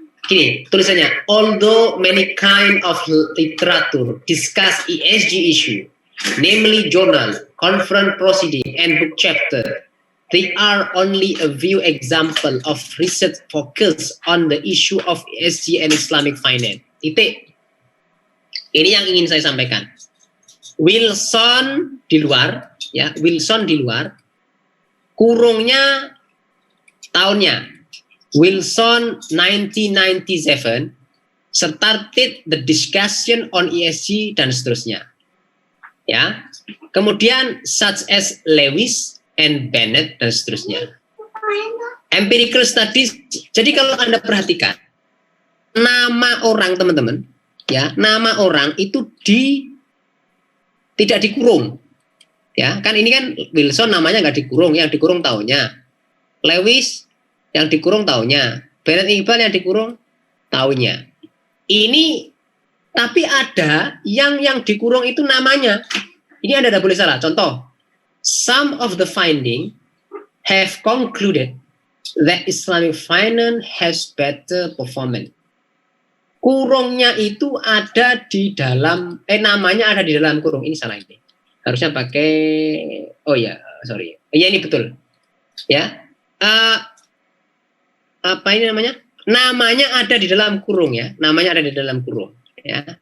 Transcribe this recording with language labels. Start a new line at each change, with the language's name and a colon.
Indonesian: Gini tulisannya,
English: although many kind of literature discuss ESG issue, namely journal, conference proceeding, and book chapter, they are only a few example of research focus on the issue of ESG and Islamic finance.
Indonesian: Titik. Ini yang ingin saya sampaikan. Wilson di luar, ya, Wilson di luar, kurungnya tahunnya.
English: Wilson 1997 started the discussion on ESG
Indonesian: dan seterusnya.
English: Ya.
Indonesian: Kemudian
English: such as
Indonesian: Lewis and Bennett dan seterusnya.
English: Empirical studies.
Indonesian: Jadi kalau Anda perhatikan nama orang teman-teman, ya, nama orang itu tidak dikurung. Ya, kan ini kan Wilson namanya nggak dikurung, yang dikurung tahunnya. Lewis yang dikurung tahunnya, Bennett Iqbal yang dikurung tahunnya. Ini tapi ada yang dikurung itu namanya. Ini Anda tidak boleh salah. Contoh,
English: some of the finding have concluded that Islamic finance has better performance.
Indonesian: Kurungnya itu ada di dalam, namanya ada di dalam kurung. Ini salah ini. Harusnya pakai, oh ya, sorry. Ya ini betul. Ya. Apa ini namanya? Namanya ada di dalam kurung ya. Namanya ada di dalam kurung ya.